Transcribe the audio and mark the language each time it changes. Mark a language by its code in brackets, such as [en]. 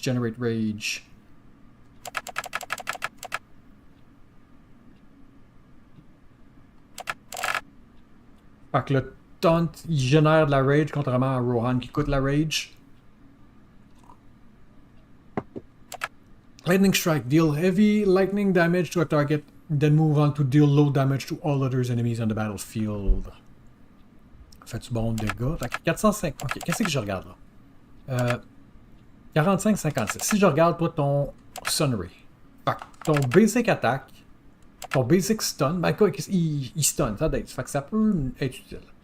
[en] Generate rage. [fr] Fait que le taunt, il génère de la rage, contrairement à Rohan qui coûte la rage. [en] Lightning Strike. Deal heavy lightning damage to a target, then move on to deal low damage to all other enemies on the battlefield. [fr] Fais-tu bon dégâts? Fait que 405. Ok, qu'est-ce que je regarde là? 45-56. Si je regarde, toi, ton Sunray. Fait que ton basic attack, ton basic stun, ben quoi, il stun, ça d'être. Fait que ça peut être utile.